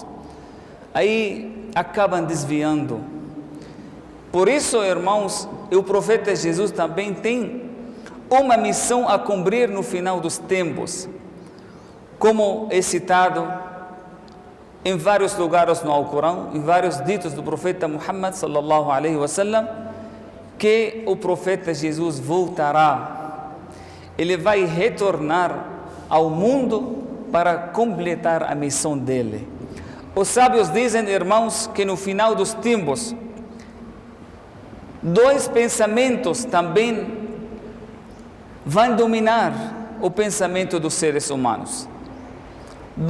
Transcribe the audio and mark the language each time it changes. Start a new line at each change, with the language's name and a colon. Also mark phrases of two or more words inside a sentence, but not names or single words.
Portuguese: Aí acabam desviando. Por isso, irmãos, o profeta Jesus também tem uma missão a cumprir no final dos tempos, como é citado em vários lugares no Alcorão, em vários ditos do profeta Muhammad
Arabic: صلى الله عليه وسلم,
Portuguese: que o profeta Jesus voltará. Ele vai retornar ao mundo para completar a missão dele. Os sábios dizem, irmãos, que no final dos tempos, 2 pensamentos também vão dominar o pensamento dos seres humanos.